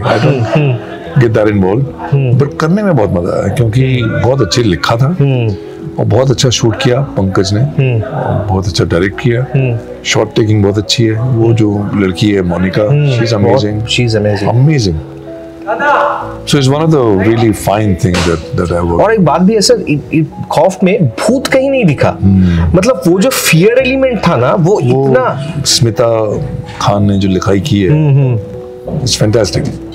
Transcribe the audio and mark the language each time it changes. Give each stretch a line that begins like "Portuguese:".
English: I don't get that involve, but
Hindi: करने में बहुत मजा आया क्योंकि बहुत अच्छे लिखा था और बहुत अच्छा शूट किया पंकज ने, और बहुत अच्छा डायरेक्ट किया. शॉट टेकिंग बहुत अच्छी है. वो जो लड़की है Monika,
English: She is amazing. Amazing. So it's one of the really fine things that I worked.
Hindi: और एक बात भी है सर, खौफ में भूत कहीं नहीं दिखा. मतलब वो जो फियर एलिमेंट था ना, वो इतना. स्मिता खान ने जो लिखाई की है,
English: it's fantastic.